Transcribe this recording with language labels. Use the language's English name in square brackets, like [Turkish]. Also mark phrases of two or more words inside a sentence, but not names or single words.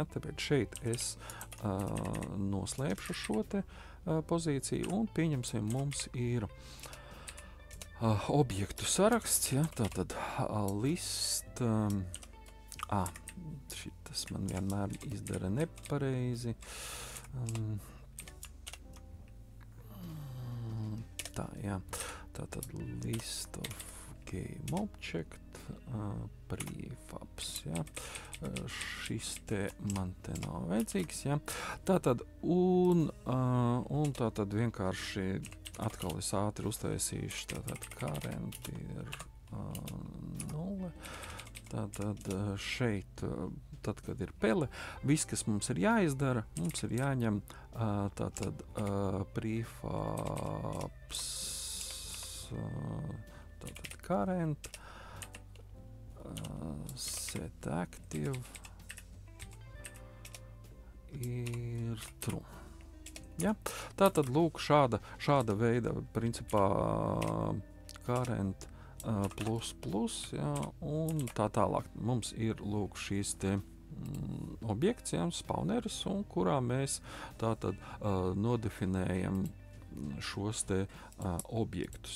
[Latvian] Tāpēc šeit es noslēpšu šo te pozīciju un pieņemsim, mums ir objektu saraksts, ja? Tātad list, šitas man vienmēr izdara nepareizi. Tā, jā. [English] Tātad list of game object, [Latvian] prefabs, ja. Šis te man te nav vajadzīgs, ja. Tātad, un tātad vienkārši atkal es ātri uztaisīšu, tātad current ir 0. Tātad šeit, tad, kad ir pele, viss, kas mums ir jāizdara, mums ir jāņem tātad prefabs, tātad [English] current, set active [Latvian] ir true. Ja? Tātad, lūk, šāda veida, principā, [English] current plus, [Latvian] ja, un tā tālāk. Mums ir, lūk, šīs te objekts, ja, spawneris, un kurā mēs tātad nodefinējam šos te objektus.